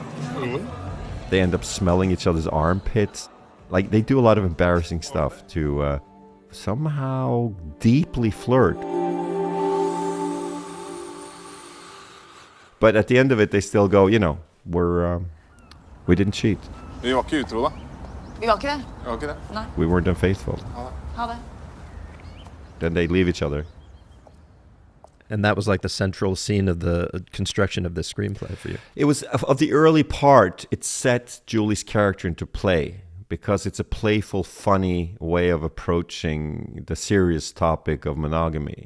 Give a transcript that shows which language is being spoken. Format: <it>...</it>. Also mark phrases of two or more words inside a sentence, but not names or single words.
<en>They end up smelling each other's armpits. Like, they do a lot of embarrassing stuff to somehow deeply flirt. But at the end of it, they still go, we didn't cheat.</en> <no>Vi var ikke utro, da. Vi var ikke det. Vi var ikke det. Nei.</no> <en>We weren't unfaithful.</en> <no>Ha det.</no> <en>Then they leave each other. And that was like the central scene of the construction of this screenplay for you. It was, of the early part, it set Julie's character into play, because it's a playful, funny way of approaching the serious topic of monogamy.</en>